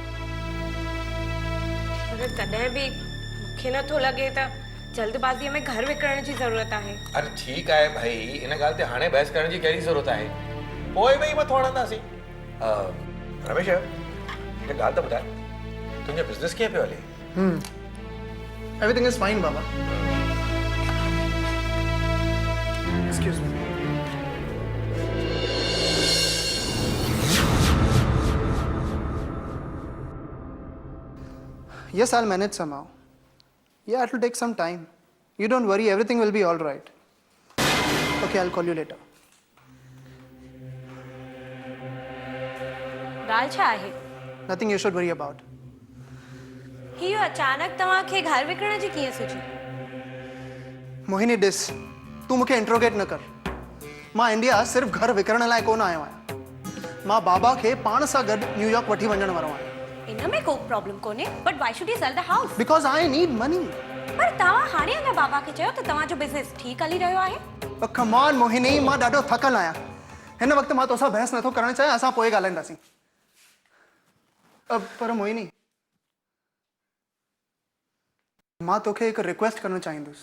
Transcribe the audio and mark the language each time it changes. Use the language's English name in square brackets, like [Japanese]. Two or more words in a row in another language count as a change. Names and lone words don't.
[Sindhi] पर तॾहिं बि मूंखे नथो लॻे त जल्दबाज़ीअ में घर विकिणण जी ज़रूरत आहे। अरे ठीकु आहे भाई, इन ॻाल्हि ते हाणे बहस करण जी कहिड़ी ज़रूरत आहे? पोइ ॿई मथो हणंदासीं। रमेश हिकु ॻाल्हि त ॿुधाए, तुंहिंजो बिज़नेस कीअं पियो हले? [English] Everything is fine Baba. Excuse me. Yes, I'll manage somehow. Yeah, it will take some time. You don't worry, everything will be all right. Okay, I'll call you later. [Sindhi] ॻाल्हि छा आहे? [English] Nothing you should worry about. [Sindhi] हीउ अचानक तव्हांखे घर विकिणण जी कीअं सुझी? मोहिनी डिस, तू मूंखे इंट्रोगेट न कर। मां इंडिया सिर्फ़ घर विकिणण लाइ कोन आयो आहियां। मां बाबा खे पाण सां गॾु न्यूयॉर्क वठी वञण वारो आहियां। इन में को प्रॉब्लम कोन्हे, [English] But why should you sell the house? Because I need money. [Sindhi] पर तव्हां हाणे अञा बाबा खे चयो त तव्हांजो बिज़नेस ठीकु हली रहियो आहे? [English] But come on, [Sindhi] मोहिनी, मां ॾाढो थकल आहियां। हिन वक़्तु मां तोसां बहस नथो करणु चाहियां, असां पोइ ॻाल्हाईंदासीं। पर मोहिनी, मां तोखे हिकु रिक्वेस्ट करणु चाहींदुसि।